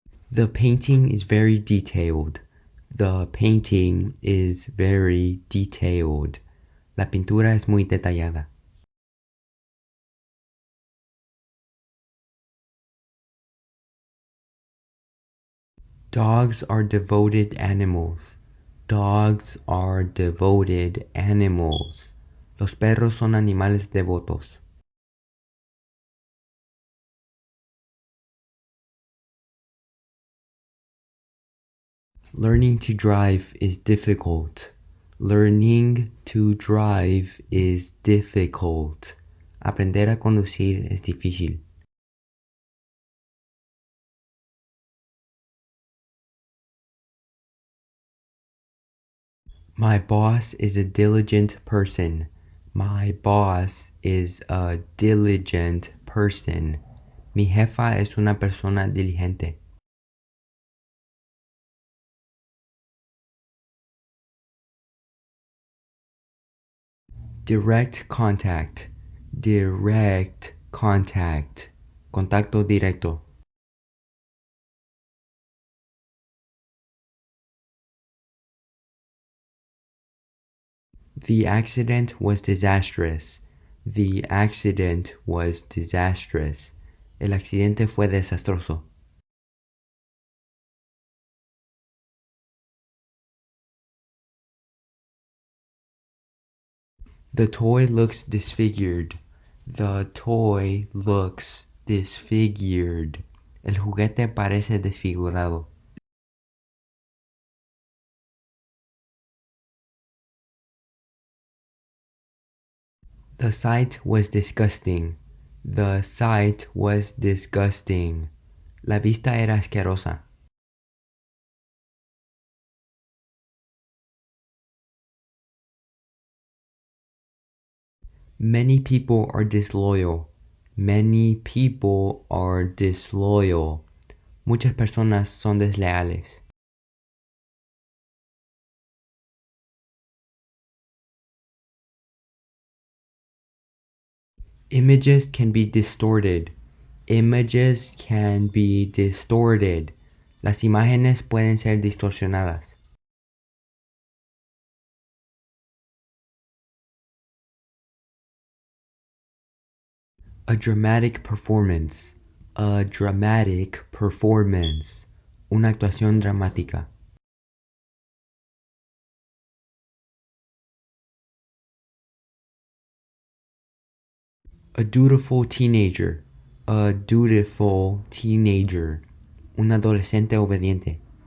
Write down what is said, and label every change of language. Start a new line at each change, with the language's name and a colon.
English: The painting is very detailed. The painting is very detailed.
Spanish: La pintura es muy detallada.
English: Dogs are devoted animals. Dogs are devoted animals.
Spanish: Los perros son animales devotos.
English: Learning to drive is difficult. Learning to drive is difficult.
Spanish: Aprender a conducir es difícil.
English: My boss is a diligent person. My boss is a diligent person.
Spanish: Mi jefa es una persona diligente.
English: Direct contact. Direct contact.
Spanish: Contacto directo.
English: The accident was disastrous. The accident was disastrous.
Spanish: El accidente fue desastroso.
English: The toy looks disfigured. The toy looks disfigured.
Spanish: El juguete parece desfigurado.
English: The sight was disgusting. The sight was disgusting.
Spanish: La vista era asquerosa.
English: Many people are disloyal. Many people are disloyal.
Spanish: Muchas personas son desleales.
English: Images can be distorted. Images can be distorted.
Spanish: Las imágenes pueden ser distorsionadas.
English: A dramatic performance. A dramatic performance.
Spanish: Una actuación dramática.
English: A dutiful teenager. A dutiful teenager.
Spanish: Un adolescente obediente.